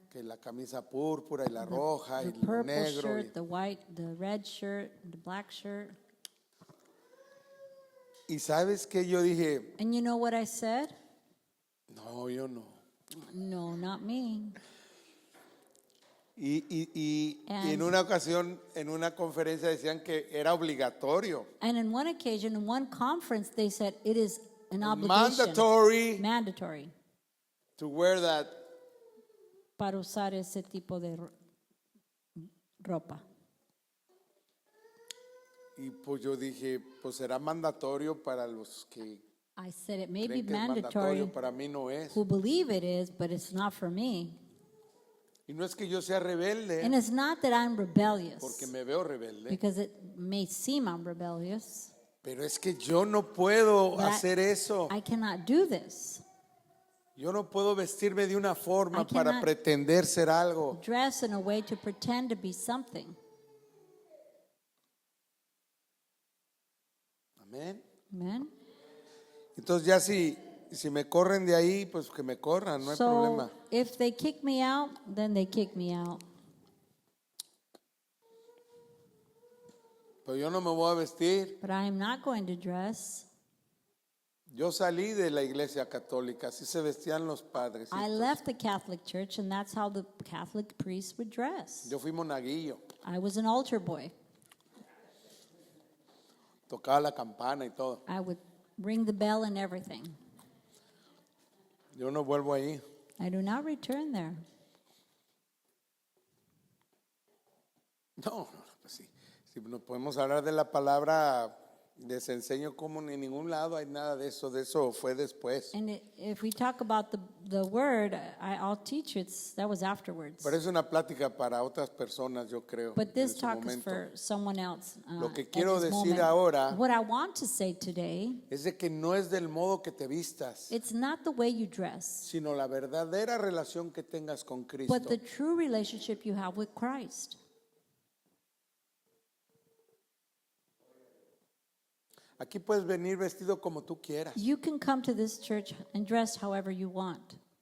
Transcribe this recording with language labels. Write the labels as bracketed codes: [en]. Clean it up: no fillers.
[es] que la camisa púrpura y la roja [en] the [es] y lo [en] purple [es] negro. [en] shirt, the white, the red shirt, the black shirt. [es] Y sabes que yo dije, [en] And you know what I said? [es] no, yo no. [en] No, not me. [es] Y en [en] And- [es] una ocasión, en una conferencia decían que era obligatorio, [en] And in one occasion, in one conference, they said it is an obligation, mandatory, to wear that. [es] para usar ese tipo de ropa. Y pues yo dije, pues será mandatorio para los que [en] I said it may be [es] creen que es [en] mandatory [es] mandatorio, para mí no es. [en] who believe it is, but it's not for me. [es] Y no es que yo sea rebelde, [en] And it's not that I'm rebellious, [es] porque me veo rebelde, [en] because it may seem I'm rebellious, [es] pero es que yo no puedo [en] but [es] hacer eso. [en] I cannot do this. [es] Yo no puedo vestirme de una forma [en] I [es] para [en] cannot- [es] pretender ser algo. [en] Dress in a way to pretend to be something. [es] Amén. [en] Amen. [es] Entonces ya si me corren de ahí, pues que me corran, no hay [en] So [es] problema. [en] if they kick me out, then they kick me out. [es] Pero yo no me voy a vestir. [en] But I am not going to dress. [es] Yo salí de la iglesia católica, así se vestían los padres. [en] I left the Catholic Church, and that's how the Catholic priests would dress. [es] Yo fui monaguillo, [en] I was an altar boy. [es] tocaba la campana y todo. [en] I would ring the bell and everything. [es] Yo no vuelvo ahí. [en] I do not return there. [es] No, pues sí. Si nos podemos hablar de la palabra, les enseño cómo en ningún lado hay nada de eso fue después. [en] And if we talk about the word, I'll teach you. That was afterwards. [es] Pero es una plática para otras personas, yo creo. [en] But [es] en [en] this [es] su [en] talk is [es] momento. [en] for someone else. [es] Lo que [en] at [es] quiero [en] this [es] decir [en] moment. [es] ahora [en] What I want to say today, [es] Es de que no es del modo que te vistas, [en] it's not the way you dress, [es] sino la verdadera relación que tengas con Cristo. [en] but the true relationship you have with Christ. [es] Aquí puedes venir vestido como tú quieras. [en] You can come to this church and dress however you want.